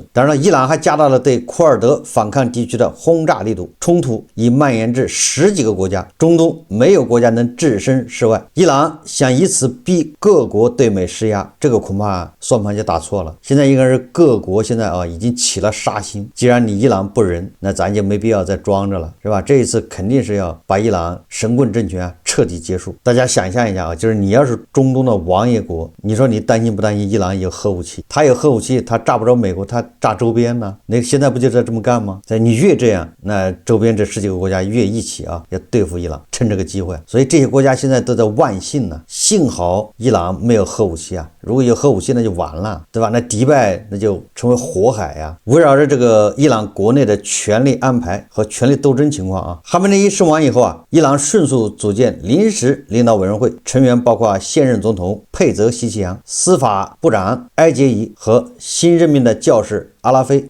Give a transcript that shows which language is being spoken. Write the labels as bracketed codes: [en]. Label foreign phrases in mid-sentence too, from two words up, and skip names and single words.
[zh] 當然了，伊朗還加大了對庫爾德反抗地區的轟炸力度，衝突已蔓延至10幾個國家，中東沒有國家能置身事外。伊朗想以此逼各國對美施壓，這個恐怕算盤就打錯了。現在應該是各國現在已經起了殺心，既然你伊朗不仁，那咱就没必要再裝着了，是吧？这一次肯定是要把伊朗神棍政權徹底結束。大家想象一下就是你要是中東的王爺國，你說你擔心不擔心伊朗有核武器？他有核武器，他炸不着美國，他炸周邊呢？那現在不就在這麼幹嗎？你越這樣，那周邊這10幾個國家越一起要對付伊朗，趁這個機會。所以這些國家現在都在萬幸呢，幸好伊朗沒有核武器啊，如果有核武器那就完了，對吧？那迪拜那就成為火海呀。圍繞着這個伊朗國內的權力安排和權力鬥爭情況哈梅內伊身亡以後伊朗迅速組建臨時領導委員會，成員包括現任總統佩澤西奇揚、司法部長埃傑伊和新任命的教士阿拉菲。